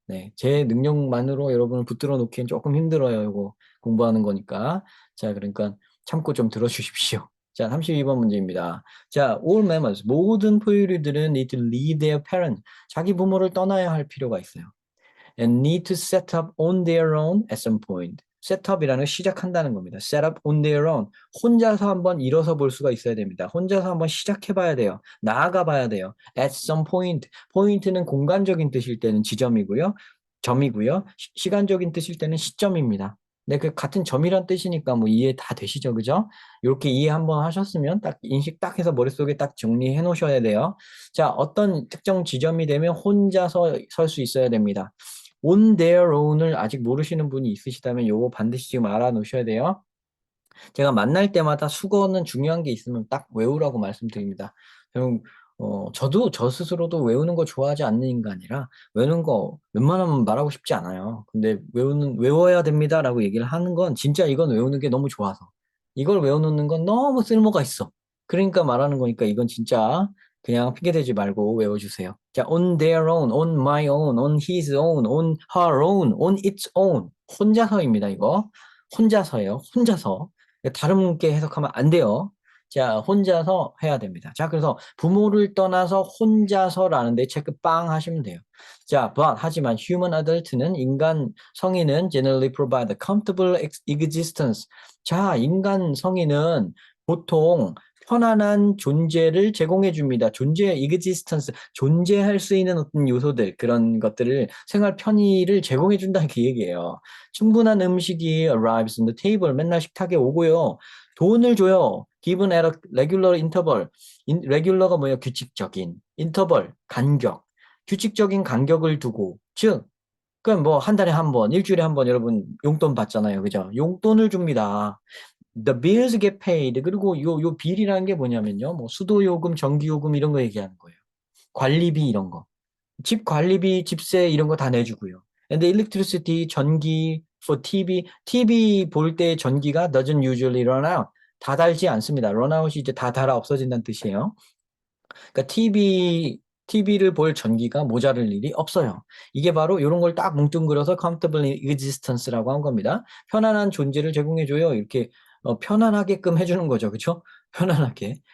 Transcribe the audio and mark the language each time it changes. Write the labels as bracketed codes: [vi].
[ko] 네, 제 능력만으로 여러분을 붙들어 놓기엔 조금 힘들어요. 이거 공부하는 거니까. 자, 그러니까 참고 좀 들어주십시오. 자, 32번 문제입니다. 자, [en] all mammals, [ko] 모든 포유류들은 [en] need to leave their parent, [ko] 자기 부모를 떠나야 할 필요가 있어요. [en] And need to set up on their own at some point. [ko] setup이라는 건 시작한다는 겁니다. [en] set up on their own. [ko] 혼자서 한번 일어서 볼 수가 있어야 됩니다. 혼자서 한번 시작해 봐야 돼요. 나아가 봐야 돼요. [en] at some point. [ko] 포인트는 공간적인 뜻일 때는 지점이고요. 점이고요. 시간적인 뜻일 때는 시점입니다. 네, 그 같은 점이란 뜻이니까 뭐 이해 다 되시죠, 그죠? 이렇게 이해 한번 하셨으면 딱 인식 딱 해서 머릿속에 딱 정리해 놓으셔야 돼요. 자, 어떤 특정 지점이 되면 혼자서 설 수 있어야 됩니다. [en] on their own [ko] 을 아직 모르시는 분이 있으시다면 요거 반드시 지금 알아 놓으셔야 돼요. 제가 만날 때마다 수거는 중요한 게 있으면 딱 외우라고 말씀드립니다. 그럼 저도 저 스스로도 외우는 거 좋아하지 않는 인간이라 외우는 거 웬만하면 말하고 싶지 않아요. 근데 외워야 됩니다라고 얘기를 하는 건 진짜 이건 외우는 게 너무 좋아서 이걸 외워놓는 건 너무 쓸모가 있어. 그러니까 말하는 거니까 이건 진짜 그냥 핑계대지 말고 외워주세요. [en] 자, on their own, on my own, on his own, on her own, on its own. [ko] 혼자서입니다, 이거. 혼자서예요. 혼자서. 다른 분께 해석하면 안 돼요. 자, 혼자서 해야 됩니다. 자, 그래서 부모를 떠나서 혼자서라는데 체크 빵 하시면 돼요. [en] 자, but [ko] 하지만 [en] human adult는 [ko] 인간 성인은 [en] generally provide a comfortable existence. [ko] 자, 인간 성인은 보통 편안한 존재를 제공해 줍니다. existence, 존재할 수 있는 어떤 요소들, 그런 것들을 생활 편의를 제공해 준다는 그 얘기예요. 충분한 음식이 [en] arrives on the table. [ko] 맨날 식탁에 오고요. 돈을 줘요. [en] given at a regular interval. [ko] regular가 뭐예요? 규칙적인. interval, 간격. 규칙적인 간격을 두고. 즉, 그럼 뭐 한 달에 한 번, 일주일에 한 번 여러분 용돈 받잖아요. 그죠? 용돈을 줍니다. [en] The bills get paid. [ko] 그리고 요 빌이라는 게 뭐냐면요. 뭐 수도요금, 전기요금 이런 거 얘기하는 거예요. 관리비 이런 거. 집 관리비, 집세 이런 거 다 내주고요. [en] And the electricity, [ko] 전기, [en] for TV [ko] 볼 때 전기가 [en] doesn't usually run out. [ko] 다 달지 않습니다. run out이 이제 다 달아 없어진다는 뜻이에요. 그러니까 TV를 볼 전기가 모자랄 일이 없어요. 이게 바로 이런 걸 딱 뭉뚱그려서 [en] comfortable existence [ko] 라고 한 겁니다. 편안한 존재를 제공해줘요. 이렇게 편안하게끔 해주는 거죠. 그렇죠? 편안하게.